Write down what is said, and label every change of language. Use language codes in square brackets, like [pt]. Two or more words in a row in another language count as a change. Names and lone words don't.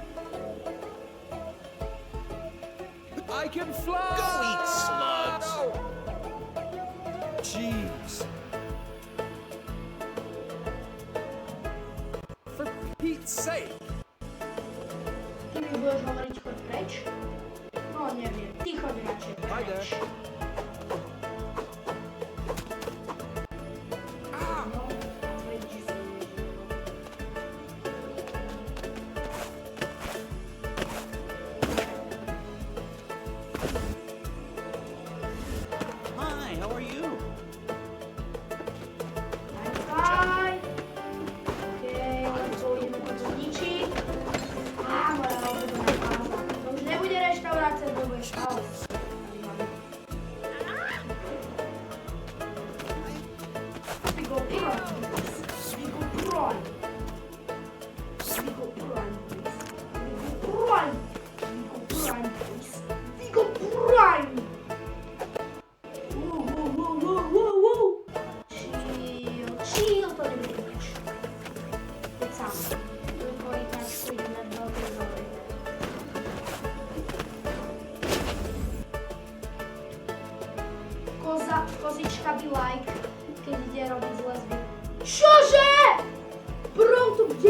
[en] I can fly! Go eat slugs! jeez. For Pete's sake. [sk] Ty mi budeš hovoriť choď preč? No neviem, ty choď radšej [en] Hi [sk] preč. [en] there. Ah! [sk] No, a preč si. [en] Hi, how are you? [sk] Aj. Okej, len ideme to zničiť. Á, moja obľúbená fáza. To už nebude reštaurácia, to bude chaos. [en] We go prime, please. We go prime. We go prime, please. We go prime. We go prime, please. We go prime. Whoa, whoa, whoa, whoa, whoa, whoa. [sk] Chill, to nebude nič. [cs] Teď sám. [sk] Do korytáčku ideme veľmi dobre. Kozička by like, keď ide robiť z lesby. Čože? Bro, tu kde?